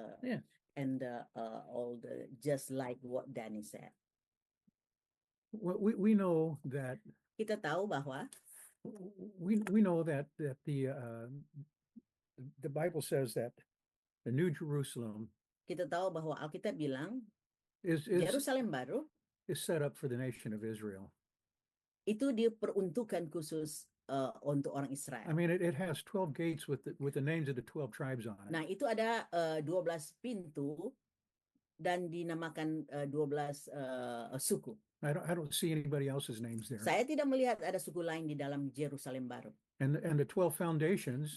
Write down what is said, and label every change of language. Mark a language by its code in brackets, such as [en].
[en] Yeah. And all the just like what Danny said. Well, we know that [id] Kita tahu bahwa [en] we know that the Bible says that the New Jerusalem [id] kita tahu bahwa Alkitab bilang [en] is [id] Yerusalem baru [en] set up for the nation of Israel. [id] itu diperuntukkan khusus untuk orang Israel. [en] I mean, it has 12 gates with the names of the 12 tribes on it. [id] Nah, itu ada 12 pintu dan dinamakan 12 suku. [en] I don't see anybody else's names there. [id] Saya tidak melihat ada suku lain di dalam Yerusalem baru. [en] And the 12 foundations